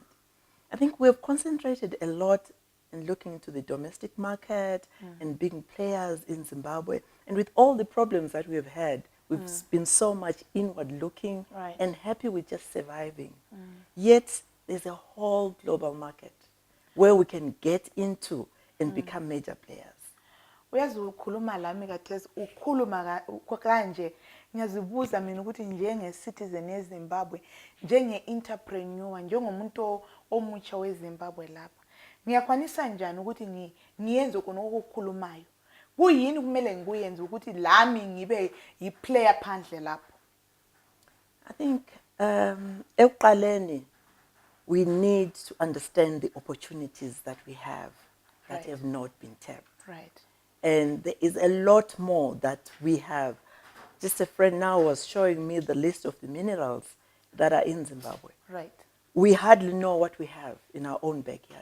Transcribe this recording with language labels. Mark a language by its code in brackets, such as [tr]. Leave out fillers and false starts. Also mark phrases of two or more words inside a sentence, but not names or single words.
[en] I think we've concentrated a lot in looking into the domestic market and being players in Zimbabwe. And with all the problems that we've had, we've been so much inward looking and happy with just surviving. Yet there's a whole global market where we can get into and become major players. [nd] Uyazi ukhuluma lami kathesi ukhuluma kanje ngiyazibuza mina ukuthi njenge citizen yeZimbabwe, njenge entrepreneur, njengomuntu omutsha weZimbabwe lapha, ngiyakwanisa njani ukuthi ngiyenze khona okukhulumayo kuyini kumele ngikuyenze ukuthi lami ngibe yi-player phandle lapho? [en] I think ekuqaleni, we need to understand the opportunities that we have that Right. have not been tapped. Right. And there is a lot more that we have. Just a friend now was showing me the list of the minerals that are in Zimbabwe. Right. We hardly know what we have in our own backyard.